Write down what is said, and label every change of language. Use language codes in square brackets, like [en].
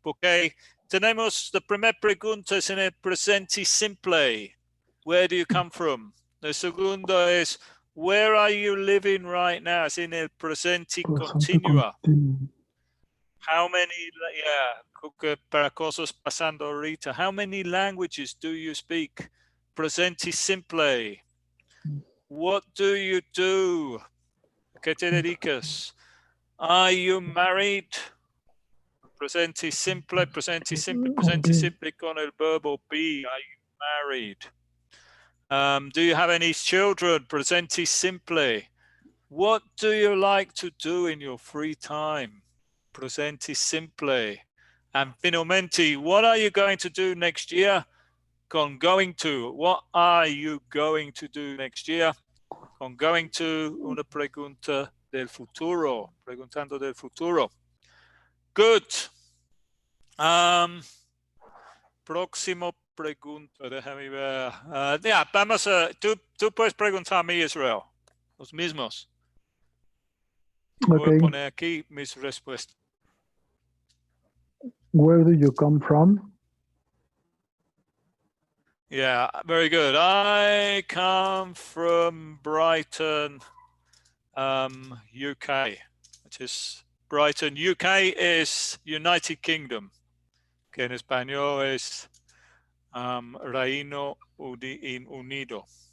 [es] Porque tenemos la primera pregunta es en el presente simple. [en] Where do you come from? The [es] segundo es, [en] where are you living right now? [es] Es en el presente continua. [en] How many, [es] para cosas pasando ahorita. [en] How many languages do you speak? [es] Presente simple. [en] What do you do? [es] ¿Qué te dedicas? [en] Are you married? [es] Presente simple, presente simple, presente simple con el verbo be. [en] Are you married? Do you have any children? [es] Presente simple. [en] What do you like to do in your free time? [es] Presente simple. [en] And finalmente, what are you going to do next year? Con going to. What are you going to do next year? [es] Con going to, una pregunta del futuro. Preguntando del futuro. Good. Próximo pregunta, déjame ver. Vamos a. Tú puedes preguntar a mí, Israel. Los mismos. Voy a poner aquí mis respuestas. [en] Where do you come from? Yeah, very good. I come from Brighton, UK, which is Brighton. [es] UK is United Kingdom, que en español es Reino Unido.